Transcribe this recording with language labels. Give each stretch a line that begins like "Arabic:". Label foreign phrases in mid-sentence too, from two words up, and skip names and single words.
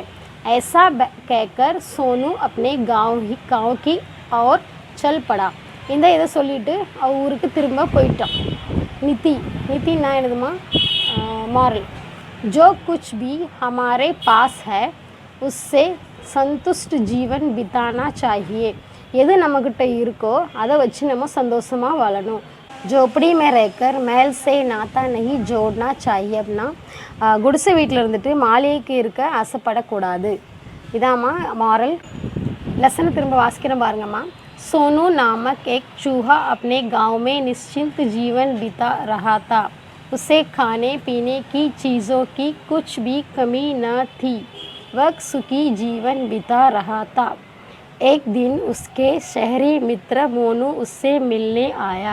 Hindi: ऐसा कहकर सोनू अपने गांव की और चल पड़ा.
Tamil: இந்த இதை சொல்லிவிட்டு ஊருக்கு திரும்ப போயிட்டான். நித்தின்னா என்னதுமா மாரல்.
Hindi: जो कुछ भी हमारे पास है उससे संतुष्ट जीवन बिताना चाहिए.
Tamil: எது நம்மக்கிட்ட இருக்கோ அதை வச்சு நம்ம சந்தோஷமாக வாழணும்.
Hindi: झोपड़ी में रहकर महल से नाता नहीं जोड़ना चाहिए.
Tamil: அப்படின்னா குடிசை வீட்டில் இருந்துட்டு மாளிகைக்கு இருக்க ஆசைப்படக்கூடாது. இதாம்மா மாரல். லெசனை திரும்ப வாசிக்கிறேன் பாருங்கம்மா.
Hindi: सोनू नामक एक चूहा अपने गांव में निश्चिंत जीवन बिता रहा था. उसे खाने पीने की चीज़ों की कुछ भी कमी न थी. वह सुखी जीवन बिता रहा था. एक दिन उसके शहरी मित्र मोनू उससे मिलने आया.